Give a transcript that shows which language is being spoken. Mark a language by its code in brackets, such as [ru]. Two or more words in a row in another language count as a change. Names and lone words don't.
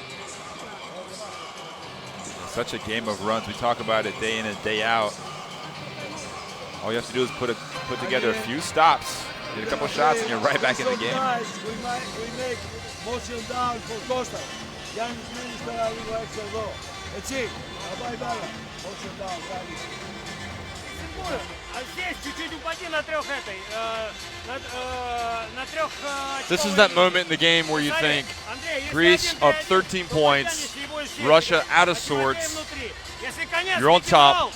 [en] Such a game of runs. We talk about it day in and day out. All you have to do is put together a few stops, get a couple shots, and you're right back in the game. We make motion down for Costa. [el] Yannis Minister λίγο έξω εδώ. Έτσι, θα πάει μπάλα. [en] Motion down, κάνει. This is that moment in the game where you think Greece up 13 points, Russia out of sorts, you're on top.